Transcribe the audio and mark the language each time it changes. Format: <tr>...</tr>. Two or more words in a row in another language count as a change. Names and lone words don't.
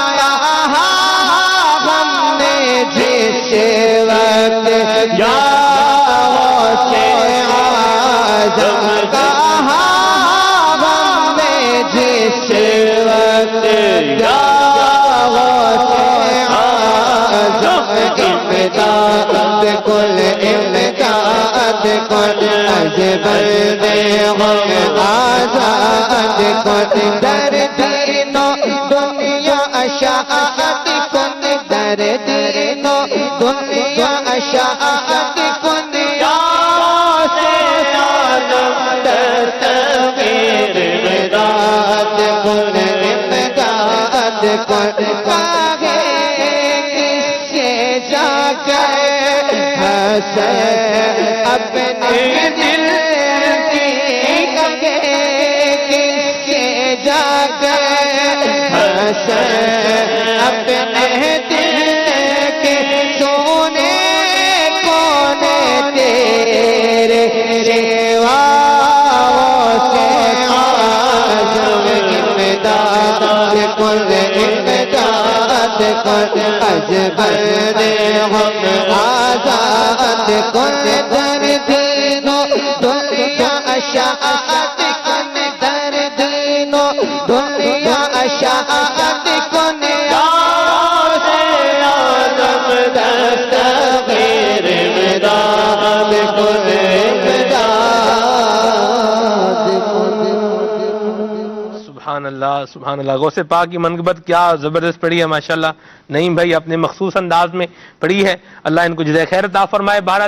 <ur>ہم نے جس وقت یا غوث اعظم کہا ہم نے جس وقت</ur> <fa>یا غوث اعظم امداد کن امداد کن از بندے غم آزاد کن در دین و دنیا شاعت کن در دین و دنیا شاعت کن یا غوث اعظم دستغیر امداد کن امداد کن</fa> <ur>آگے کس سے جا کر حسن اپنے دل کی آگے کس سے جا کر حسن اپنے دل کے سونے کونے تیرے سوا غوث اعظم</ur> <fa>امداد کن امداد کن از بندے غم آزاد کن در دین و دنیا شاعت کن در دین و دنیا شاعت کن یا غوث اعظم دستغیر امداد کن امداد کن</fa> <ar>سبحان اللہ سبحان اللہ،</ar> <ur>غوث پاک کی منقبت کیا زبردست پڑھی ہے ماشاءاللہ، نعیم بھائی اپنے مخصوص انداز میں پڑھی ہے، اللہ ان کو جزائے خیر عطا فرمائے۔</ur>